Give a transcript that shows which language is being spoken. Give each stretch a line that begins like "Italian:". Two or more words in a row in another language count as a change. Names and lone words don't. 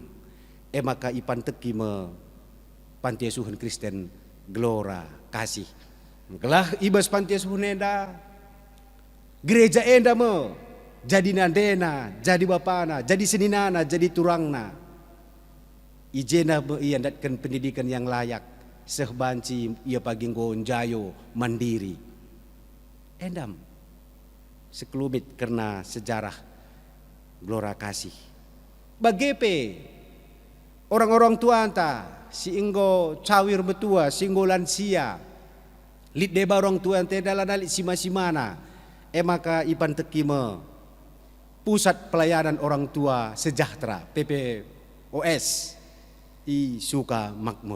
Batak Karo: Maka ipan teki me panti asuhan Kristen Gelora Kasih. Gelah ibas panti asuhan enda, gereja enda me jadi nandena, jadi bapana, jadi seninana, jadi turangna. Ijena me ia datkan
Indonesian: pendidikan yang layak,
Batak Karo: sehbanci ia pagi gonjayo mandiri. Endam sekelumit karena sejarah Gelora Kasih. Bagepe orang-orang tua anta, si inggo cawir betua, si inggo lansia, lit deba orang tua ante dalam lit sima-simana. Maka ipan tekime
Indonesian: pusat pelayanan orang tua sejahtera
Batak Karo: PPOS i suka makmur.